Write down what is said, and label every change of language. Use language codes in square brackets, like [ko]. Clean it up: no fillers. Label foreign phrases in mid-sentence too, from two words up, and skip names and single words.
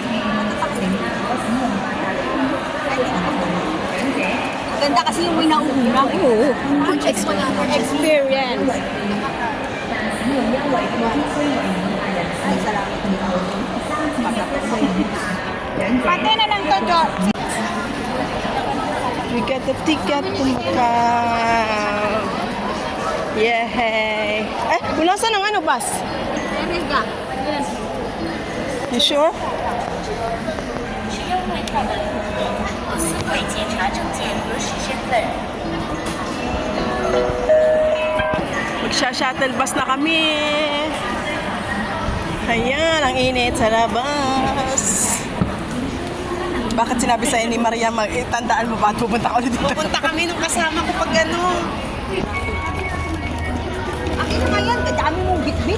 [tl] Ganda kasi yung may nauuna. Oo. Experience. Ay, salamat. Pati na lang to, Jo. [en] We got the ticket to Macau. [tl] Yay! Wala saan ang ano, bus? [en] You sure? [zh] 会检查证件核实身份。 [tl] Magsha-shuttle bus na kami. Ayan, ang init sa labas. Bakit sinabi sa'yo ni Maria, tandaan mo ba at pupunta ka ulit dito? Pupunta kami nung kasama ko pag gano'n. Akin na nga yan, kadami mong bit-bit.